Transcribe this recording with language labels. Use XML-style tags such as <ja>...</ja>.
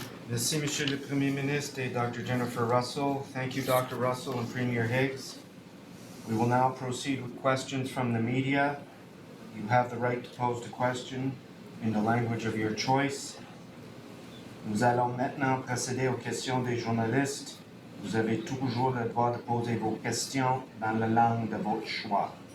<fr>Merci, Monsieur le Premier Ministre et Dr.</fr> <en>Jennifer Russell. Thank you, Dr. Russell and Premier Higgs. We will now proceed with questions from the media. You have the right to pose the question in the language of your choice.</en> <fr>Nous allons maintenant procéder aux questions des journalistes. Vous avez toujours le droit de poser vos questions dans la langue de votre choix.</fr>